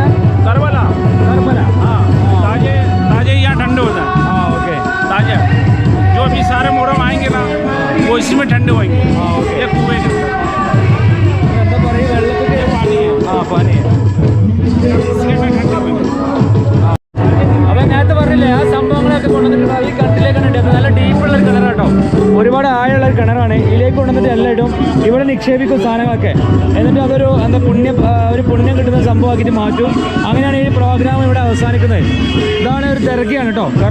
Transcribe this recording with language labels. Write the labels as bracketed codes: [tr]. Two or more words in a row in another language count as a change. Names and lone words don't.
[hi] करबला करबला हाँ ताजे ताजे यहाँ ठंडे होता है हाँ ओके ताजा जो भी सारे मोहरम आएंगे ना वो इसमें ठंडे होंगे हाँ ओके ये कुएं के [ml] എന്താ പറയുക വെള്ളത്തിൽ [hi] पानी है [ml] ആ പാനി [hi] इसके में ठंडे होंगे [ml] അപ്പം നേരത്തെ പറഞ്ഞില്ലേ ആ സംഭവങ്ങളൊക്കെ കൊണ്ടുവന്നിട്ട് ഈ കണ്ടിലേക്കാണ് ഇട്ടത് നല്ല ഡീപ്പുള്ള ഒരു കിണർ കേട്ടോ ഒരുപാട് ആഴമുള്ള ഒരു കിണറാണ് ഇതിലേക്ക് കൊണ്ടുവന്നിട്ട് എല്ലാം ഇടും ഇവിടെ നിക്ഷേപിക്കും സാധനങ്ങളൊക്കെ എന്നിട്ട് അതൊരു എന്താ ഒരു പുണ്യം കിട്ടുന്ന സംഭവമാക്കിയിട്ട് മാറ്റും അങ്ങനെയാണ് ഈ പ്രോഗ്രാം ഇവിടെ അവസാനിക്കുന്നത് ഇതാണ് ഒരു ദർഗയാണ് കേട്ടോ